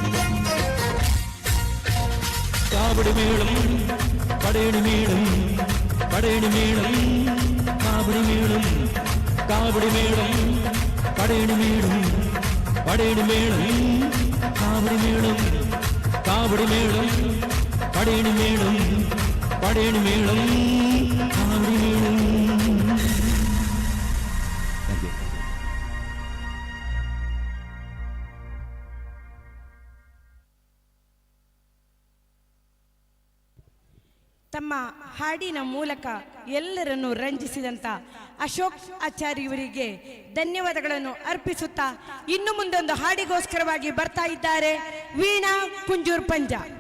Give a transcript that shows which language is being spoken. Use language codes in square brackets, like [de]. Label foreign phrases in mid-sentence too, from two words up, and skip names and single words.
[ml] കാവടി മേളം പടയണി മേളം പടയണി മേളം കാവടി മേളം കാവടി മേളം പടയണി മേളം പടയണി മേളം കാവടി മേളം കാവടി മേളം പടയണി മേളം പടയണി മേളം കാവടി മേളം. [kn] ತಮ್ಮ ಹಾಡಿನ ಮೂಲಕ ಎಲ್ಲರನ್ನು ರಂಜಿಸಿದಂತ ಅಶೋಕ್ ಆಚಾರ್ಯ ಇವರಿಗೆ ಧನ್ಯವಾದಗಳನ್ನು ಅರ್ಪಿಸುತ್ತಾ ಇನ್ನು ಮುಂದೊಂದು ಹಾಡಿಗೋಸ್ಕರವಾಗಿ ಬರ್ತಾ ಇದ್ದಾರೆ ವೀಣಾ ಕುಂಜೂರ್ ಪಂಜ.